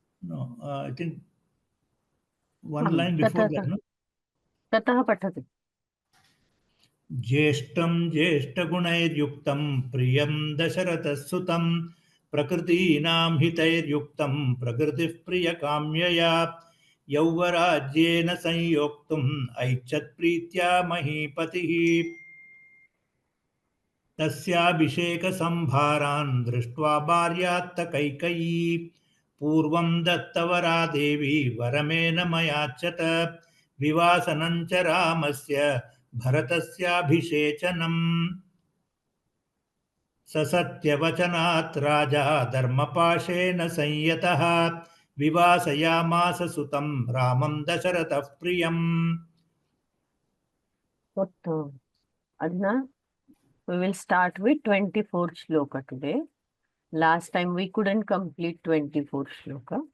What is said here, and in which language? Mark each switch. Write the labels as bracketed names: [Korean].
[English] No, I think one line before that, no? [Sanskrit] ततः पठतु। ज्येष्ठं ज्येष्ठगुणैर्युक्तं प्रियं दशरथसुतं प्रकृतीनां हितैर्युक्तं प्रकृतिः प्रियकाम्यया यौवराज्येन संयोक्तुम् ऐच्छत्प्रीत्या महीपतिः तस्याभिषेकसंभारान् दृष्ट्वा भार्यात्तकैकयी पूर्वं दत्तवरा देवी वरमेन मयाच्यत विवासनं च रामस्य भरतस्याभिषेचनम् ससत्यवचनात् राजा धर्मपाशेन संयतः विवासयामास सुतं रामं दशरथः प्रियम्। अधुना [English] we will start with 24th shloka today. Last time we couldn't complete 24th shloka.